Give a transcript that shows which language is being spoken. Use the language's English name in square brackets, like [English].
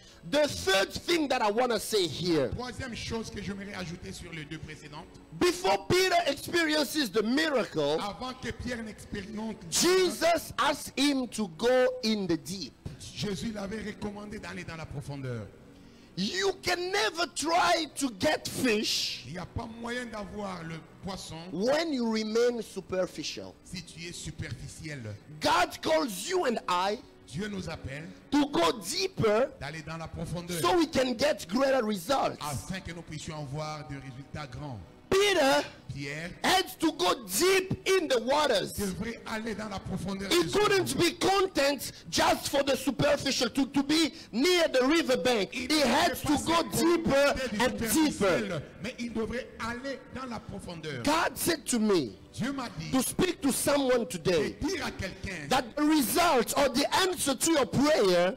[English] The third thing that I want to say here, [French] troisième chose que j'aimerais ajouter sur les deux précédentes, [English] before Peter experiences the miracle, [French] avant que Pierre n'expérimente, [English] Jesus asked him to go in the deep. [French] Jésus l'avait recommandé d'aller dans la profondeur. [English] You can never try to get fish [French] Il n'y a pas moyen d'avoir le poisson [English] when you remain superficial. [French] si tu es superficiel. [English] God calls you and I [French] Dieu nous appelle [English] to go deeper [French] d'aller dans la profondeur [English] so we can get greater results. [French] afin que nous puissions avoir des résultats grands. [English] Pierre had to go deep in the waters. [French] Devrait aller dans la profondeur. [English] He couldn't be content just for the superficial, to be near the riverbank. He had to go deeper and deeper. [French] Mais il devrait aller dans la profondeur. [English] God said to me [French] Dieu m'a dit [English] to speak to someone today [French] de dire à quelqu'un [English] that the result or the answer to your prayer,